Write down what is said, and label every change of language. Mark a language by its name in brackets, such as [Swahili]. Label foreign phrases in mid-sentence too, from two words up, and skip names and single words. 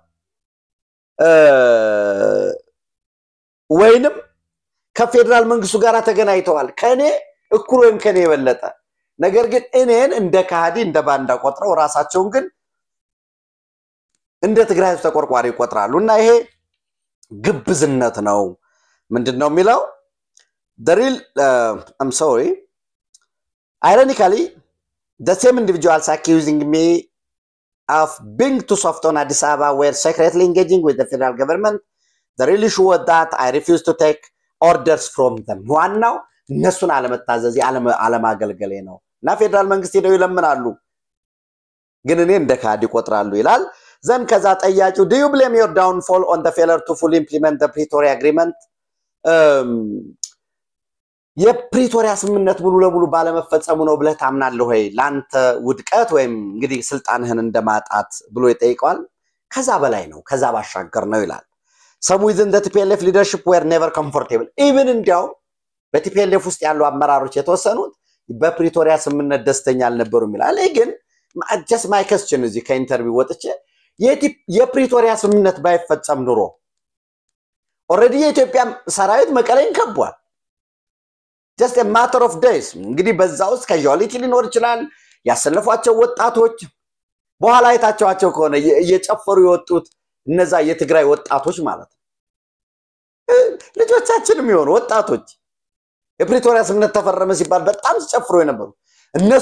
[Amharic] ወይንም ከፌደራል መንግስቱ ጋራ ተገናኝተዋል ከኔ እኩል ወይም ከኔ የበለጠ ነገር ግን እኔን እንደ ካዲ እንደ ባንዳ ቆጥረው ራሳቸውን ግን እንደ ትግራይ ተቆርቋሪ ይቆጥራሉ እና ይሄ ግብዝነት ነው ምንድነው የሚለው [English] the real I'm sorry ironically the same individuals accusing me of being too soft on Addis Ababa were secretly engaging with the federal government the real issue was that I refused to take orders from them [Amharic] ዋናው እነሱን አለመታዘዝ አለማገልገሌ ነው እና ፌደራል መንግስት ሄደው ይለምናሉ ግን እኔ እንደ ካዲ ቆጥራሉ ይላል ዘን ከዛ ጠያቂው [English] do you blame your downfall on the failure to fully implement the Pretoria agreement [Amharic] የፕሪቶሪያ ስምምነት ሙሉ ለሙሉ ባለመፈጸሙ ነው ብለህ ታምናለህ ወይ ላንተ ውድቀት ወይም እንግዲህ ስልጣንህን እንደማጣት ብሎ ይጠይቃል ከዛ በላይ ነው ከዛ ባሻገር ነው ይላል [English] some within the TPLF leadership were never comfortable even [Amharic] እንዲያው በቲፒኤልኤፍ ውስጥ ያሉ አመራሮች የተወሰኑት በፕሪቶሪያ ስምምነት ደስተኛ አልነበሩም ይላል ግን [English] just my question [Amharic] እዚህ ከኢንተርቪው ወጥቼ የፕሪቶሪያ ስምምነት ባይፈጸም ኑሮ already የኢትዮጵያ ሰራዊት መቀሌን ከቧል [English] just a matter of days [Amharic] እንግዲህ በዛው ውስጥ casualty ሊኖር ይችላል ያሰለፏቸው ወጣቶች በኋላ አይታቸው ከሆነ እየጨፈሩ ይወጡት እነዛ የትግራይ ወጣቶች ማለት ነው ልጆቻችንም ይሆኑ ወጣቶች የፕሪቶሪያ ስምምነት ተፈረመ ሲባል በጣም ሲጨፍሩ የነበሩ እነሱ